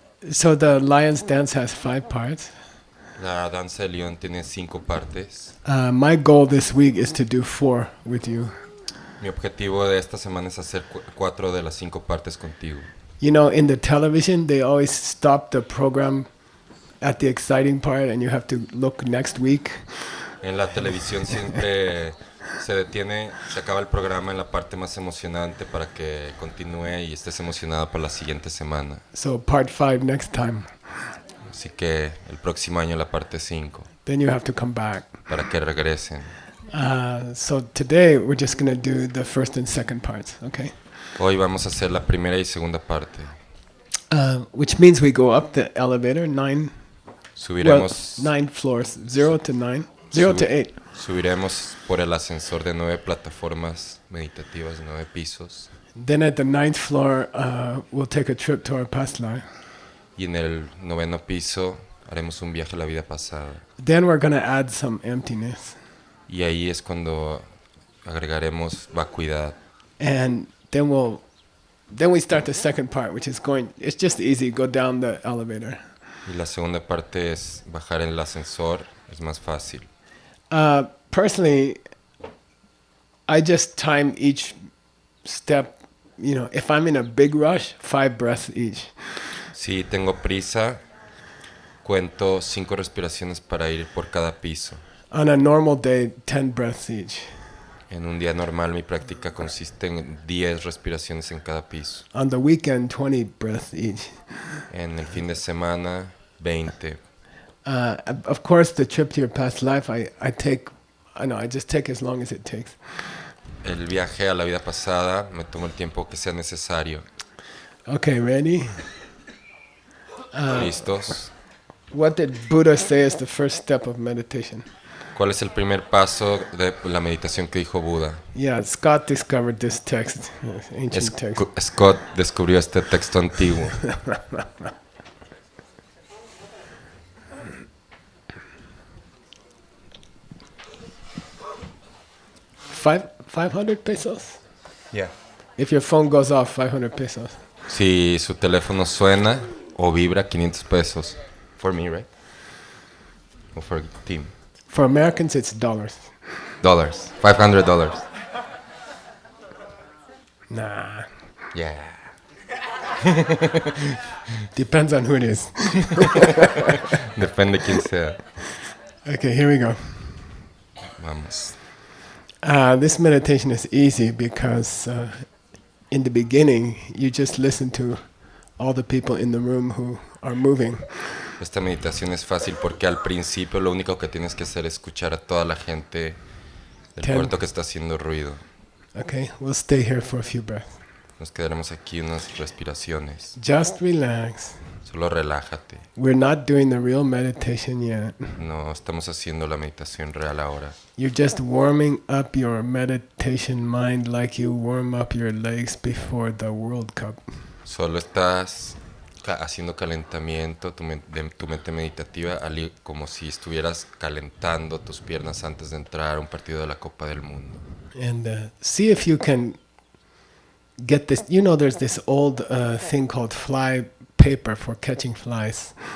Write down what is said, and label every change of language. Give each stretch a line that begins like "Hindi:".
English: So the lion's dance has 5 parts.
Spanish: La danza del león tiene 5 partes.
English: My goal this week is to do 4 with you.
Spanish: Mi objetivo de esta semana es hacer 4 de las 5 partes contigo.
English: You know, in the television, they always stop the program at the exciting part and you have to look next week.
Spanish: En la televisión siempre se detiene, se acaba el programa en la parte más emocionante para que continúe y estés emocionado para la siguiente semana.
English: So part 5 next time.
Spanish: Así que el próximo año la parte 5,
English: Then you have to come back.
Spanish: para que regresen.
English: So today we're just going to do the first and second parts, okay?
Spanish: Hoy vamos a hacer la primera y segunda parte.
English: Which means we go up the elevator 9
Spanish: Subiremos,
English: 9 floors, 0 to 9, 0 to 8.
Spanish: subiremos por el ascensor de 9 plataformas meditativas, 9 pisos.
English: Then at the 9th floor, we'll take a trip to our past life.
Spanish: Y en el 9º piso haremos un viaje a la vida pasada.
English: Then we're going to add some emptiness.
Spanish: Y ahí es cuando agregaremos vacuidad.
English: And then we start the second part, which is it's just easy, go down the elevator.
Spanish: Y la segunda parte es bajar el ascensor, es más fácil.
English: Personally, I just time each step, you know, if I'm in a big rush, 5 breaths each.
Spanish: Si tengo prisa, cuento 5 respiraciones para ir por cada piso.
English: On a normal day, 10 breaths each.
Spanish: En un día normal mi práctica consiste en 10 respiraciones en cada piso.
English: On the weekend, 20 breaths each.
Spanish: En el fin de semana, 20.
English: Of course, the trip to your past life, I just take as long as it takes.
Spanish: El viaje a la vida pasada me tomo el tiempo que sea necesario.
English: Okay, ready?
Spanish: ¿Listos?
English: What did Buddha say is the first step of meditation?
Spanish: ¿Cuál es el primer paso de la meditación que dijo Buda?
English: Yeah, Scott discovered this text, ancient text.
Spanish: Scott descubrió este texto antiguo.
English: $500 pesos? Yeah. If your phone goes off, 500 pesos.
Spanish: Si su teléfono suena o vibra, 500 pesos.
English: For me, right? Or for team? For Americans, it's dollars. $500. Nah, Yeah. depends on who it is.
Spanish: Depende de quién sea.
English: Okay, here we go.
Spanish: Vamos.
English: This meditation is easy because in the beginning, you just listen to all the people in the room who are moving.
Spanish: Esta meditación es fácil porque al principio lo único que tienes que hacer es escuchar a toda la gente del cuarto que está haciendo ruido.
English: Okay, we'll stay here for a few breaths.
Spanish: Nos quedaremos aquí unas respiraciones.
English: Just relax.
Spanish: Solo relájate.
English: We're not doing the real meditation yet.
Spanish: No estamos haciendo la meditación real ahora.
English: You're just warming up your meditation mind like you warm up your legs before the World Cup.
Spanish: Solo estás haciendo calentamiento de tu mente meditativa, como si estuvieras calentando tus piernas antes de entrar a un partido de la Copa del Mundo.
English: And see if you can get this. You know, there's this old thing called fly paper for catching flies.